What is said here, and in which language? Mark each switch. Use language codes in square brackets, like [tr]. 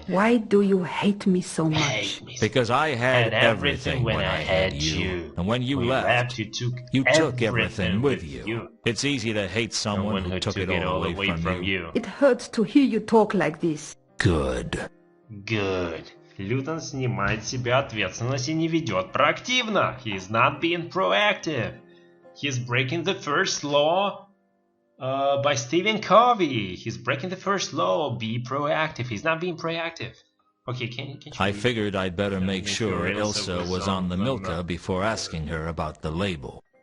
[en] Why do you hate me so much? Because I had everything when I had you. And when you left, you took everything with you. It's easy to hate someone who took it all away from you. It hurts to hear you talk like this. Good. Good. [ru] Лютон снимает с себя ответственность и не ведет проактивно. [en] He's not being proactive. He's breaking the first law by Stephen Covey. He's breaking the first law. Be proactive. He's not being proactive. Okay, can you I figured I'd better make sure Ilsa was on the Milka before asking her about the label.